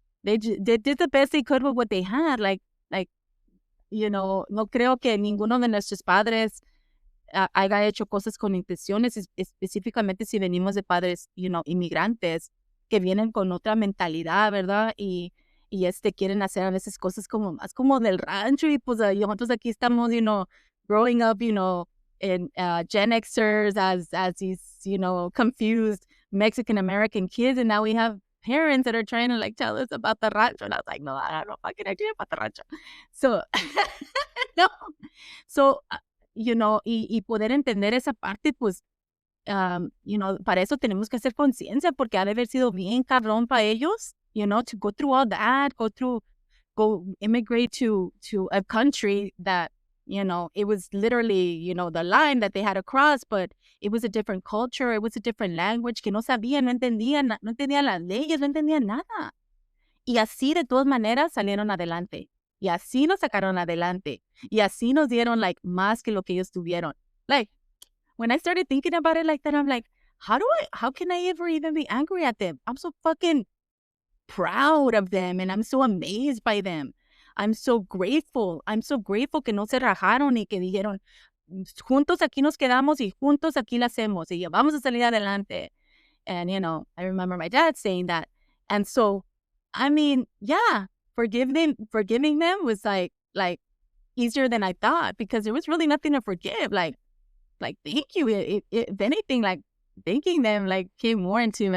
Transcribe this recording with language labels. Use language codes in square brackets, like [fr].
[en] They did the best they could with what they had. Like, you know, [es] no creo que ninguno de nuestros padres haya hecho cosas con intenciones, específicamente si venimos de padres, [en] you know, [es] inmigrantes que vienen con otra mentalidad, ¿verdad? Y quieren hacer a veces cosas como más como del rancho y pues nosotros aquí estamos, [en] you know, growing up, you know, in Gen Xers as these, you know, confused Mexican American kids, and now we have parents that are trying to like tell us about the rancho, and I was like, no, I have no fucking idea about the rancho. So, no, so, you know, [es] y poder entender esa parte, pues, [en] you know, para eso tenemos que hacer conciencia porque ha de haber sido bien cabrón para ellos, you know, to go through [es] all that, go through [en] go immigrate to a country that, it was literally, the line that they had to cross, but it was a different culture, it was a different language, [es] que no sabían, no entendían las leyes, no entendían nada. Y así de todas maneras salieron adelante. Y así nos sacaron adelante. Y así nos dieron like más que lo que ellos tuvieron. [en] Like, when I started thinking about it like that, I'm like, how can I ever even be angry at them? I'm so fucking proud of them and I'm so amazed by them. I'm so grateful. I'm so grateful [es] que no se rajaron y que dijeron, juntos aquí nos quedamos y juntos aquí la hacemos y vamos a salir adelante. [en] And, I remember my dad saying that. And so, I mean, yeah, forgiving them was like easier than I thought because there was really nothing to forgive. Like thank you. If anything, like thanking them, like came more into me.